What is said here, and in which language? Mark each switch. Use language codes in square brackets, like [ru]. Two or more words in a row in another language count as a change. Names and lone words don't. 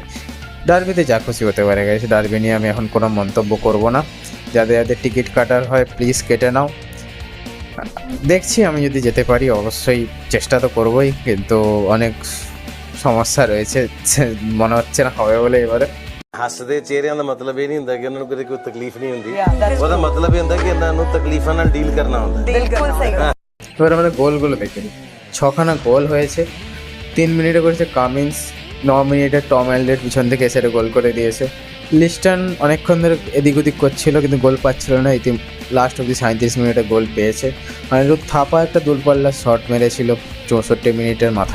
[bn] ডার্বিতে যা খুশি হতে পারে গেছে, ডার্বি নিয়ে আমি এখন কোনো মন্তব্য করব না। যাদের টিকিট কাটার হয় প্লিজ কেটে নাও। দেখছি আমি যদি যেতে পারি, অবশ্যই চেষ্টা তো করবোই, কিন্তু অনেক সমস্যা রয়েছে, মনে হচ্ছে না হবে বলে। এবারে [pa] ਹੱਸਦੇ ਚਿਹਰਿਆਂ ਦਾ ਮਤਲਬ ਇਹ ਨਹੀਂ ਹੁੰਦਾ ਕਿ ਉਹਨਾਂ ਨੂੰ ਕਦੇ ਕੋਈ ਤਕਲੀਫ ਨਹੀਂ ਹੁੰਦੀ, ਉਹਦਾ ਮਤਲਬ ਇਹ ਹੁੰਦਾ ਕਿ ਇਹਨਾਂ ਨੂੰ ਤਕਲੀਫਾਂ ਨਾਲ ਡੀਲ ਕਰਨਾ ਹੁੰਦਾ। [hi] बिल्कुल सही। [bn] এবার আমরা গোলগুলো দেখে নিই। 6খানা গোল হয়েছে। 3 মিনিটে করেছে কামিন্স, 9 মিনিটে টম এলড্রেড পিছন থেকে এসে গোল করে দিয়েছে। লিস্টন অনেকক্ষণ ধরে এদিক ওদিক করছিল কিন্তু গোল পাচ্ছিল না, লাস্ট অব্দি 37 মিনিটে গোল পেয়েছে। অনিরুদ্ধ থাপা একটা দূরপাল্লার শট মেরেছিল 64 মিনিটের মাথায়।